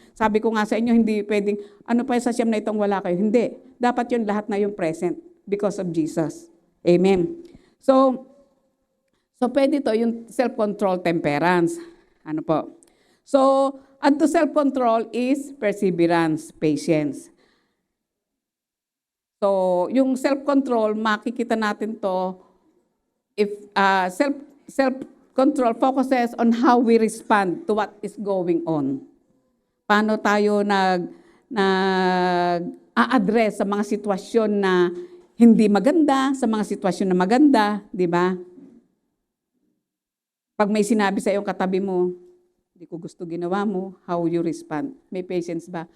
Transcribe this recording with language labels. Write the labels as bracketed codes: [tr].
[tl] Sabi ko nga sa inyo, hindi pwedeng, ano pa sa siyam na itong wala kayo? Hindi. Dapat yun lahat na yung present [en] because of Jesus. [tl] Amen. So pwede to yung self-control, temperance. Ano po? [en] So, and to self-control is perseverance, patience. So, yung self-control, [tl] makikita natin to [en] if self-control focuses on how we respond to what is going on. [tl] Paano tayo nag-a-address sa mga sitwasyon na hindi maganda, sa mga sitwasyon na maganda, di ba? Pag may sinabi sa iyong katabi mo, hindi ko gusto ginawa mo, [en] how you respond? [tl] May patience ba?